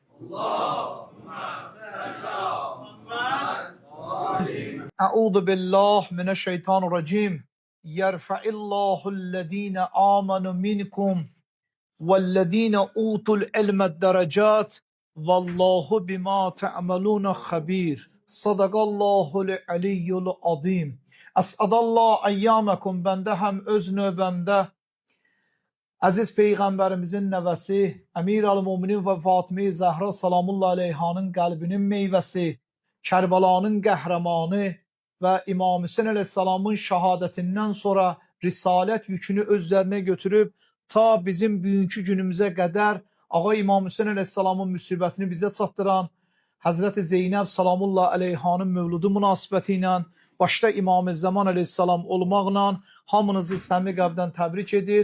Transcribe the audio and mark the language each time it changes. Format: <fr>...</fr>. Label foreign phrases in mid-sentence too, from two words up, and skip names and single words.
<ar>أعوذ بالله من الشيطان الرجيم. يرفع الله الذين آمنوا منكم والذين أوتوا العلم الدرجات والله بما تعملون خبير صدق الله العلي العظيم. أسعد الله أيامكم,</ar> <az>bəndə həm öz növbəmdə əziz Peyğəmbərimizin nəvəsi Əmir əl-Müminin və Fatimə-i Zəhra salamullah aleyhanın qəlbinin meyvəsi, Kərbəlanın qəhrəmanı və İmam Hüseyn əleyhissalamın şəhadətindən sonra risalət yükünü özlərinə götürüb ta bizim bugünkü günümüzə qədər Ağa İmam Hüseyn əleyhissalamın müsibətini bizə çatdıran Həzrəti Zeynəb salamullah aleyhanın mövludu münasibəti ilə başda İmam-ı Zaman əleyhissalam olmaqla hamınızı səmimi qəlbdən təbrik edir.</az>